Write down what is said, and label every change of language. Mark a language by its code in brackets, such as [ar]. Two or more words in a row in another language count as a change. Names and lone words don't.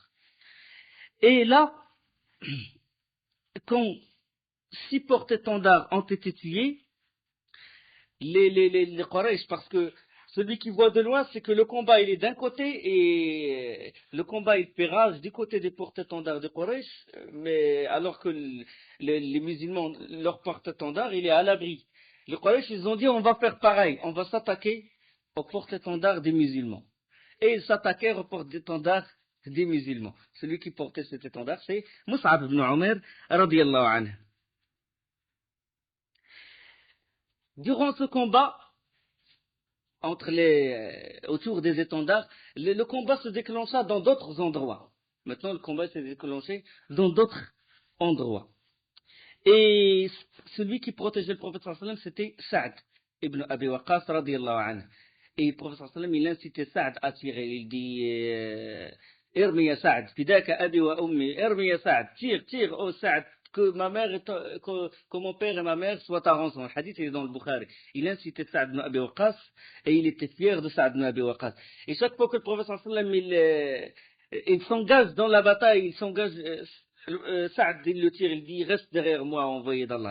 [fr] Et là, quand 6 porte-étendards ont été tués, les Quraysh, parce que celui qui voit de loin, c'est que le combat il est d'un côté et le combat il fait rage du côté des porte-étendards de Quraysh, mais alors que les musulmans, leur porte-étendard, il est à l'abri. Les Quraysh, ils ont dit on va faire pareil, on va s'attaquer aux porte-étendards des musulmans. Et ils s'attaquèrent aux porte-étendards des musulmans. Celui qui portait cet étendard, c'est Mus'ab ibn Umair, [ar] رضي الله عنه. [fr] Durant ce combat, autour des étendards, le combat se déclencha dans d'autres endroits. Maintenant, le combat s'est déclenché dans d'autres endroits. Et celui qui protégeait le prophète [ar] صلى الله عليه وسلم, [fr] c'était Sa'd ibn Abi Waqqas, [ar] رضي الله عنه. [fr] Et le prophète [ar] صلى الله عليه وسلم, [fr] il incitait Sa'd à tirer. Il dit, [ar] ارم يا سعد فداك أبي وأمي ارم يا سعد, [fr] tire, oh Sa'd, que mon père et ma mère soient à rançon. Le hadith est dans le Bukhari. Il incitait Sa'd ibn Abi Waqqas et il était fier de Sa'd ibn Abi Waqqas. Et chaque fois que le prophète [ar] صلى الله عليه وسلم, [fr] il s'engage dans la bataille, il s'engage, Sa'd il le tire, il dit reste derrière moi, envoyé d'Allah.